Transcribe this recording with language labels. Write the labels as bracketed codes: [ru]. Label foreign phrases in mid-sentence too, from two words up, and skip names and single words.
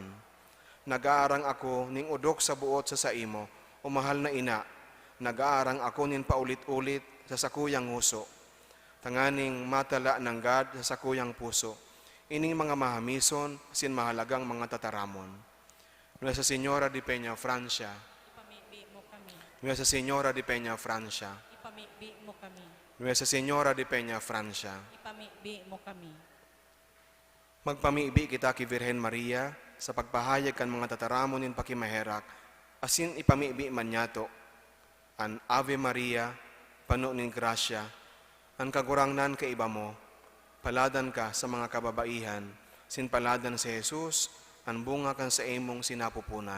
[bik] Nag-aarang ako ning udok sa buot sa imo, o mahal na ina, nag-aarang ako nin paulit-ulit sa sakuyang huso, tanganing matala ng God sa sakuyang puso, ining mga mahamison, sin mahalagang mga tataramon. Nuestra Señora de Peñafrancia, ipamibi mo kami. Nuestra Señora de Peñafrancia, Ipamibi mo kami. Nuestra Señora de Peñafrancia. Ipamibi mo kami. Magpamibi kita kay Virhen Maria sa pagpahayag kan mga tataramon nin pakimaherak, asin ipamibi man yato an Ave Maria, pano nin grasya, ang kagurangnan ka iba mo, paladan ka sa mga kababaihan, sin paladan si Jesus, ang bunga kan sa imong sinapupunan.